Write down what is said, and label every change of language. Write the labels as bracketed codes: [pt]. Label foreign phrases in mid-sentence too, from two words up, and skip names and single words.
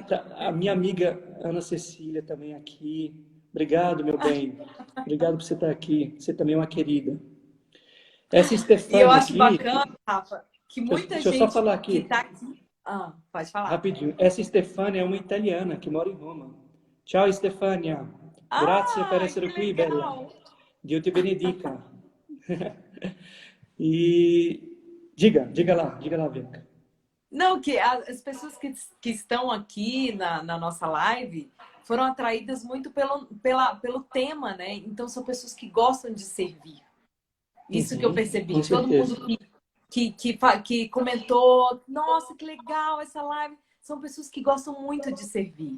[pt] tá a minha amiga Ana Cecília também aqui. Obrigado, meu bem. Obrigado por você estar aqui. Você também é uma querida. Essa E eu Stefânia acho aqui, bacana, Rafa, que muita deixa eu só gente falar que aqui, está aqui. Ah, pode falar. rapidinho. Essa Stefânia é uma italiana que mora em Roma. [it] Ciao, Stefania. Grazie per [pt] Ah, que [it] essere qui, bella. [pt] legal! [it] Dio te benedica. [pt] E diga lá, Bianca. Não, que as pessoas que estão aqui na nossa live foram atraídas muito pelo tema, né? Então, são pessoas que gostam de servir. Isso que eu Com percebi. Todo certeza. mundo que comentou, nossa, que legal essa live, são pessoas que gostam muito de servir.